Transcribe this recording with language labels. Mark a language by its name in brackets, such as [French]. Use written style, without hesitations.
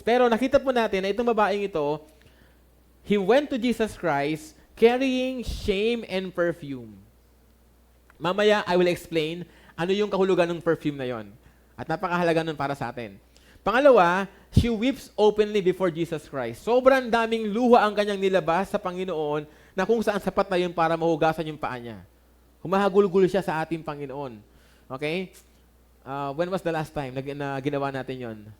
[English] Pero nakita po natin na itong babaeng ito, he went to Jesus Christ carrying shame and perfume. [Filipino] Mamaya, I will explain ano yung kahulugan ng perfume na yon. At napakahalaga nun para sa atin. Pangalawa, she weeps openly before Jesus Christ. Sobrang daming luha ang kanyang nilabas sa Panginoon na kung saan sapat na yun para mahugasan yung paa niya. Humahagulgul siya sa ating Panginoon. Okay? [English] When was the last time na ginawa natin yon?